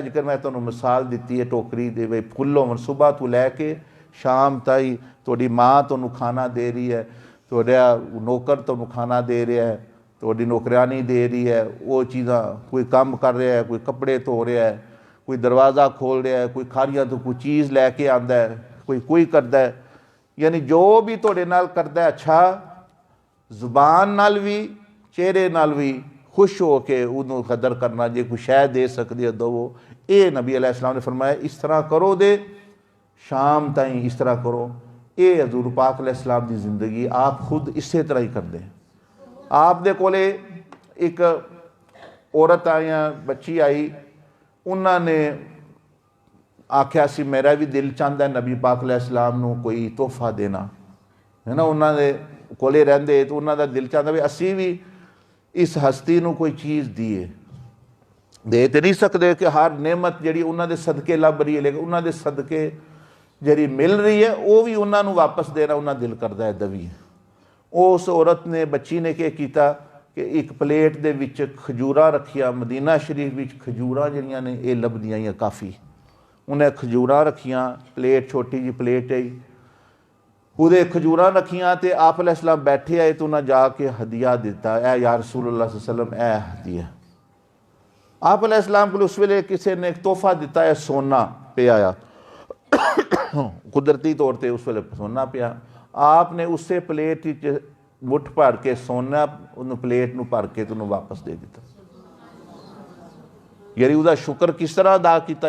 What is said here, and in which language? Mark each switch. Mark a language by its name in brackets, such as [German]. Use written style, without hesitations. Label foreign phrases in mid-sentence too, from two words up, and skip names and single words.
[Punjabi] ਜਿਕਰ ਮੈਂ ਤੁਹਾਨੂੰ ਮਿਸਾਲ ਦਿੱਤੀ ਹੈ ਟੋਕਰੀ ਦੇ, ਬਈ ਫੁੱਲ ਹੋਣ ਸੁਬਾਹ ਤੋਂ ਲੈ ਕੇ ਸ਼ਾਮ ਤਾਈਂ ਤੁਹਾਡੀ ਮਾਂ ਤੁਹਾਨੂੰ ਖਾਣਾ ਦੇ ਰਹੀ ਹੈ, ਤੁਹਾਡਾ ਨੌਕਰ ਤੁਹਾਨੂੰ ਖਾਣਾ ਦੇ ਰਿਹਾ ਹੈ, ਤੁਹਾਡੀ ਨੌਕਰਾਨੀ ਦੇ ਰਹੀ ਹੈ, ਉਹ ਚੀਜ਼ਾਂ ਕੋਈ ਕੰਮ ਕਰ ਰਿਹਾ ਹੈ, ਕੋਈ ਕੱਪੜੇ ਧੋ ਰਿਹਾ ਹੈ, ਕੋਈ ਦਰਵਾਜ਼ਾ ਖੋਲ੍ਹ ਰਿਹਾ ਹੈ, ਕੋਈ ਖਾਰੀਆਂ ਤੋਂ ਕੋਈ ਚੀਜ਼ ਲੈ ਕੇ ਆਉਂਦਾ ਹੈ, ਕੋਈ ਕਰਦਾ ਹੈ। ਯਾਨੀ ਜੋ ਵੀ ਤੁਹਾਡੇ ਨਾਲ ਕਰਦਾ ਹੈ ਅੱਛਾ, ਜ਼ੁਬਾਨ ਨਾਲ ਵੀ ਚਿਹਰੇ ਨਾਲ ਵੀ ਖੁਸ਼ ਹੋ ਕੇ ਉਹਨੂੰ ਕਦਰ ਕਰਨਾ। ਜੇ ਕੋਈ ਸ਼ੈ ਦੇ ਸਕਦੀ ਹੈ ਦਵੋ। ਇਹ ਨਬੀ [Arabic] عليه السلام [Punjabi] ਨੇ ਫਰਮਾਇਆ ਇਸ ਤਰ੍ਹਾਂ ਕਰੋ ਦੇ ਸ਼ਾਮ ਤਾਈਂ ਇਸ ਤਰ੍ਹਾਂ ਕਰੋ। ਇਹ ਹਜ਼ੂਰ ਪਾਕ [Arabic] عليه السلام [Punjabi] ਦੀ ਜ਼ਿੰਦਗੀ ਆਪ ਖੁਦ ਇਸੇ ਤਰ੍ਹਾਂ ਹੀ ਕਰਦੇ। ਆਪ ਦੇ ਕੋਲੇ ਇੱਕ ਔਰਤ ਆਈਆਂ, ਬੱਚੀ ਆਈ, ਉਹਨਾਂ ਨੇ ਆਖਿਆ ਸੀ ਮੇਰਾ ਵੀ ਦਿਲ ਚਾਹੁੰਦਾ ਨਬੀ ਪਾਕ [Arabic] عليه السلام [Punjabi] ਨੂੰ ਕੋਈ ਤੋਹਫਾ ਦੇਣਾ ਹੈ ਨਾ। ਉਹਨਾਂ ਦੇ ਕੋਲੇ ਰਹਿੰਦੇ ਤਾਂ ਉਹਨਾਂ ਦਾ ਦਿਲ ਚਾਹੁੰਦਾ ਵੀ ਅਸੀਂ ਵੀ ਇਸ ਹਸਤੀ ਨੂੰ ਕੋਈ ਚੀਜ਼ ਦੀਏ। ਦੇ ਤੇ ਨਹੀਂ ਸਕਦੇ ਕਿ ਹਰ ਨਿਅਮਤ ਜਿਹੜੀ ਉਹਨਾਂ ਦੇ ਸਦਕੇ ਲੱਭ ਰਹੀ ਹੈ, ਲੇਕਿਨ ਉਹਨਾਂ ਦੇ ਸਦਕੇ ਜਿਹੜੀ ਮਿਲ ਰਹੀ ਹੈ ਉਹ ਵੀ ਉਹਨਾਂ ਨੂੰ ਵਾਪਸ ਦੇਣਾ ਉਹਨਾਂ ਦਿਲ ਕਰਦਾ ਹੈ ਦਵੀ। ਉਸ ਔਰਤ ਨੇ, ਬੱਚੀ ਨੇ ਕੀ ਕੀਤਾ ਕਿ ਇੱਕ ਪਲੇਟ ਦੇ ਵਿੱਚ ਖਜੂਰਾਂ ਰੱਖੀਆਂ। ਮਦੀਨਾ ਸ਼ਰੀਫ ਵਿੱਚ ਖਜੂਰਾਂ ਜਿਹੜੀਆਂ ਨੇ ਇਹ ਲੱਭਦੀਆਂ ਹੀ ਕਾਫੀ। ਉਹਨੇ ਖਜੂਰਾਂ ਰੱਖੀਆਂ, ਪਲੇਟ ਛੋਟੀ ਜਿਹੀ ਪਲੇਟ ਹੈ, ਉਹਦੇ ਖਜੂਰਾਂ ਰੱਖੀਆਂ ਤੇ ਆਪ [Arabic] عليه السلام [Punjabi] ਬੈਠੇ ਆਏ तो ਉਹਨਾਂ ਜਾ ਕੇ ਹਦੀਆ ਦਿੱਤਾ, ਇਹ [Arabic] يا رسول الله صلى الله عليه وسلم [Punjabi] ਇਹ ਹਦੀਆ। ਆਪ [Arabic] عليه السلام [Punjabi] ਕੋਲ ਉਸ ਵੇਲੇ ਕਿਸੇ ਨੇ ਇੱਕ ਤੋਹਫਾ ਦਿੱਤਾ ਹੈ, ਸੋਨਾ ਪਿਆ ਆ, ਕੁਦਰਤੀ ਤੌਰ ਤੇ ਉਸ ਵੇਲੇ ਸੋਨਾ ਪਿਆ। ਆਪ ਨੇ ਉਸੇ ਪਲੇਟ ਵਿੱਚ ਮੁੱਠ ਭਰ ਕੇ ਸੋਨਾ ਉਹਨੂੰ ਪਲੇਟ ਨੂੰ ਭਰ ਕੇ ਉਹਨੂੰ ਵਾਪਸ ਦੇ ਦਿੱਤਾ। ਯਾਨੀ ਉਹਦਾ ਸ਼ੁਕਰ ਕਿਸ ਤਰ੍ਹਾਂ ਅਦਾ ਕੀਤਾ।